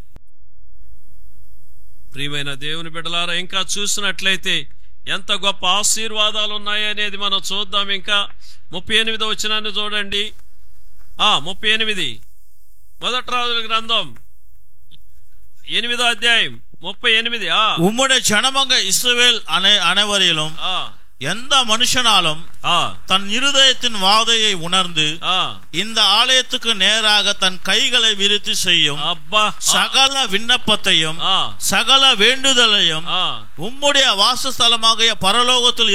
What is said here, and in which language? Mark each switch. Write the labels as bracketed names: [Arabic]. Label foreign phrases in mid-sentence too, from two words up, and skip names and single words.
[Telugu] ప్రియమైన దేవుని బిడ్డలారా, ఇంకా చూసినట్లయితే ఎంత గొప్ప ఆశీర్వాదాలు ఉన్నాయనేది మనం చూద్దాం. ఇంకా 38వ వచనాన్ని చూడండి. 38 మొదటి రాజుల గ్రంథం 8వ అధ్యాయం 38. [Tamil] உம்முடைய ஜனமாக இஸ்ரவேல் அனைவரிலும் எந்த மனுஷனாலும் தன் இருதயத்தின் வாதையை உணர்ந்து இந்த ஆலயத்துக்கு நேராக தன் கைகளை விரித்து செய்யும் சகல விண்ணப்பத்தையும் சகல வேண்டுதலையும் உம்முடைய வாசஸ்தலமாக பரலோகத்தில்